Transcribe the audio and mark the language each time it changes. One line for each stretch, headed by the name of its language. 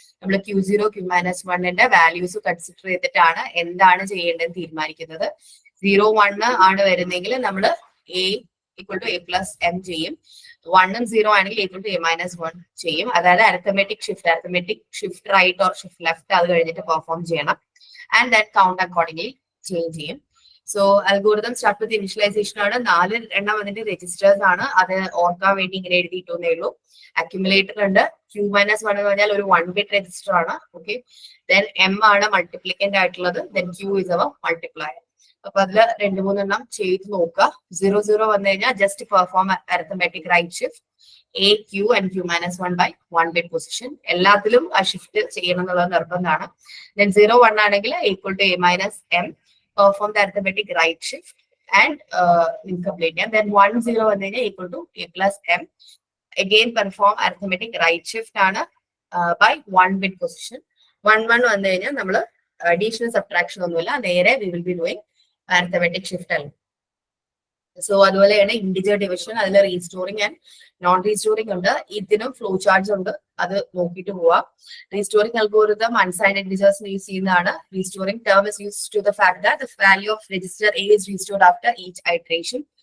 Malayalam: നമ്മൾ Q0 Q-1ന്റെ values consider ചെയ്തിട്ടാണ് എന്താണ് ചെയ്യേണ്ടതെന്ന് തീരുമാനിക്കുന്നത്. 0, 1 ആണ് വരുന്നെങ്കിൽ നമ്മൾ A = A + M ചെയ്യും. 1ഉം 0 ആണെങ്കിൽ A = A - 1 ചെയ്യും. അതായത്
English: arithmetic shift right or shift left
Malayalam: അത് കഴിഞ്ഞിട്ട് പെർഫോം ചെയ്യണം.
English: And that count accordingly change ചെയ്യും. So algorithm start with initialisation
Malayalam: ആണ്. 4 എണ്ണം അതിന്റെ രജിസ്റ്റേഴ്സ് ആണ്. അത് ഓർക്കാൻ വേണ്ടി ഇങ്ങനെ എഴുതിയിട്ടേ ഉള്ളൂ. അക്യുമുലേറ്റർ ഉണ്ട്. Q-1 എന്ന് പറഞ്ഞാൽ ഒരു 1 ബിറ്റ് രജിസ്റ്റർ ആണ്. ഓക്കെ, ദെൻ M ആണ് മൾട്ടിപ്ലിക്കന്റ് ആയിട്ടുള്ളത്.
English: Then Q is our multiplier.
Malayalam: അപ്പൊ അതില് 2-3 എണ്ണം ചെയ്ത് നോക്കുക.
English: 0
Malayalam: വന്നു കഴിഞ്ഞാൽ
English: Just perform arithmetic right shift A, Q and Q-1 by 1 bit position.
Malayalam: എല്ലാത്തിലും ആ ഷിഫ്റ്റ് ചെയ്യണം എന്നുള്ളത് നിർബന്ധമാണ്.
English: Then 0, 1 ആണെങ്കിൽ equal to A - M, perform the arithmetic right shift and complete. And then 1, 0
Malayalam: വന്നു കഴിഞ്ഞാൽ
English: equal to A + M. Again perform arithmetic right shift ആണ് by 1 bit position. 1, 1
Malayalam: വന്നു കഴിഞ്ഞാൽ നമ്മൾ
English: additional subtraction
Malayalam: ഒന്നുമില്ല, നേരെ
English: we will be doing arithmetic shift അല്ല.
Malayalam: So അതുപോലെയാണ് ഇന്റിജർ ഡിവിഷൻ. അതിൽ റീസ്റ്റോറിംഗ് ആൻഡ് നോൺ റീസ്റ്റോറിംഗ് ഉണ്ട്. ഇതിനും ഫ്ലോ ചാർട്ട്സ് ഉണ്ട്, അത് നോക്കിയിട്ട് പോവാം. റീസ്റ്റോറിംഗ് അൽഗോരിതം അൺസൈൻഡ് ഇന്റിജേഴ്സിന് യൂസ് ചെയ്യുന്നതാണ്.
English: Restoring term is use to the fact that the value of register A is restored after each iteration.